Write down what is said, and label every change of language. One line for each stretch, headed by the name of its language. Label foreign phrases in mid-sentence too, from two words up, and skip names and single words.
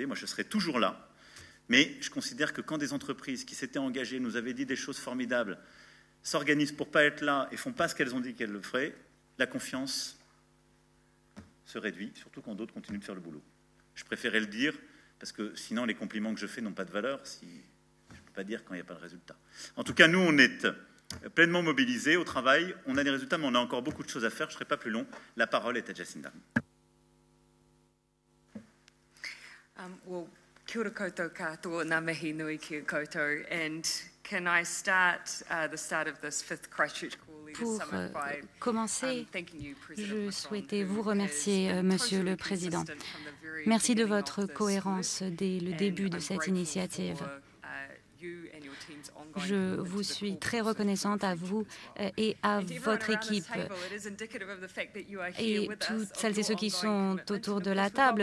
French: Moi, je serai toujours là. Mais je considère que quand des entreprises qui s'étaient engagées, nous avaient dit des choses formidables, s'organisent pour ne pas être là et ne font pas ce qu'elles ont dit qu'elles le feraient, la confiance se réduit, surtout quand d'autres continuent de faire le boulot. Je préférais le dire, parce que sinon les compliments que je fais n'ont pas de valeur, si je ne peux pas dire quand il n'y a pas de résultat. En tout cas, nous, on est pleinement mobilisés au travail, on a des résultats, mais on a encore beaucoup de choses à faire, je ne serai pas plus long. La parole est à Jacinda.
Māori: Kia ora koutou katoa, ngā mihi nui ki koutou,
English: and can I start the start of this fifth Christchurch Core Leaders Summit by
French: commencer, je souhaitais vous remercier, Monsieur le Président. Merci de votre cohérence dès le début de cette initiative. Je vous suis très reconnaissante à vous et à votre équipe et toutes celles et ceux qui sont autour de la table.